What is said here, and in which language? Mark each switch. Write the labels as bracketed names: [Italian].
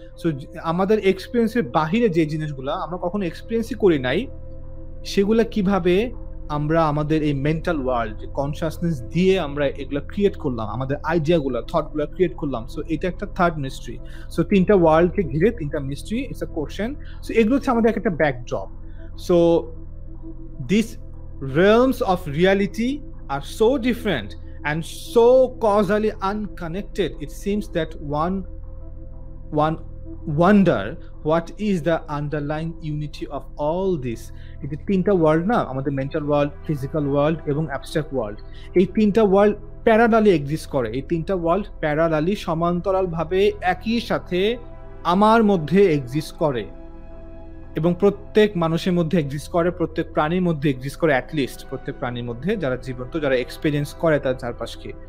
[Bangla] So আমাদের এক্সপিরিয়েন্সের বাহিরে যে জিনিসগুলো আমরা কখনো এক্সপিরিয়েন্সই করি নাই, সেগুলা কিভাবে আমরা আমাদের এই মেন্টাল ওয়ার্ল্ড, কনসিয়াসনেস দিয়ে আমরা এগুলা ক্রিয়েট করলাম, আমাদের আইডিয়াগুলো, থটগুলো ক্রিয়েট করলাম। সো এটা একটা থার্ড মিস্ট্রি। সো 3টা ওয়ার্ল্ডকে ঘিরে 3টা mystery, [English] It's a question. [Bangla] So এগুলো হচ্ছে আমাদের একটা backdrop. So [English] these realms of reality are so different and so causally unconnected, it seems that one wonder what is the underlying unity of all this. [Bangla] এই যে তিনটা world না, আমাদের mental world, physical world এবং abstract world, এই তিনটা world parallelly exist করে। এই তিনটা ওয়ার্ল্ড প্যারালালি সমান্তরাল ভাবে একই সাথে আমার মধ্যে এক্সিস্ট করে এবং প্রত্যেক মানুষের মধ্যে এক্সিস্ট করে, প্রত্যেক প্রাণীর মধ্যে এক্সিস্ট করে, অ্যাটলিস্ট প্রত্যেক প্রাণীর মধ্যে যারা জীবন্ত, যারা এক্সপেরিয়েন্স করে তার চারপাশকে।